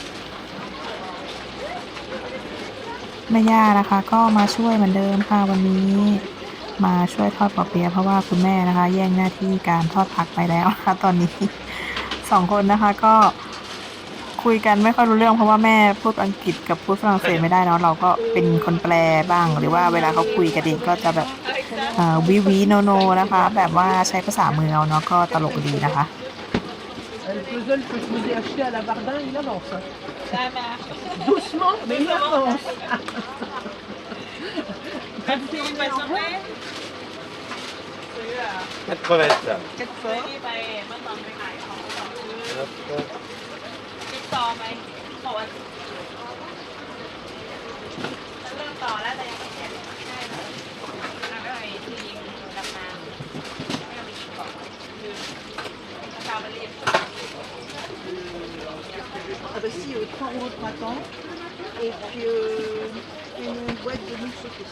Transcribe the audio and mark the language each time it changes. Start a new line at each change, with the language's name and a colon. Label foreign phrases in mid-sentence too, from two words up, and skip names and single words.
Thai: ๆแม่ย่านะคะก็มาช่วยเหมือนเดิมค่ะวันนี้มาช่วยทอดปอเปี๊ยะเพราะว่าคุณแม่นะคะแย่งหน้าที่การทอดผักไปแล้วนะคะตอนนี้2 คนนะคะก็คุยกันไม่ค่อยรู้เรื่องเพราะว่าแม่พูดอังกฤษกับพูดฝรั่งเศสไม่ได้เนาะเราก็เป็นคนแปลบ้างหรือว่าเวลาเขาคุยกันเองก็จะแบบวิโนโนนะคะแบบว่าใช้ภาษามือเอาเนาะก็ตลกดีนะคะ
French: Le puzzle que je vous ai acheté à la Bardin, il avance. Doucement, mais il avance. Crevettes. Ah bah si, 3 rouleaux de printemps et puis une boîte de mousse saucisse.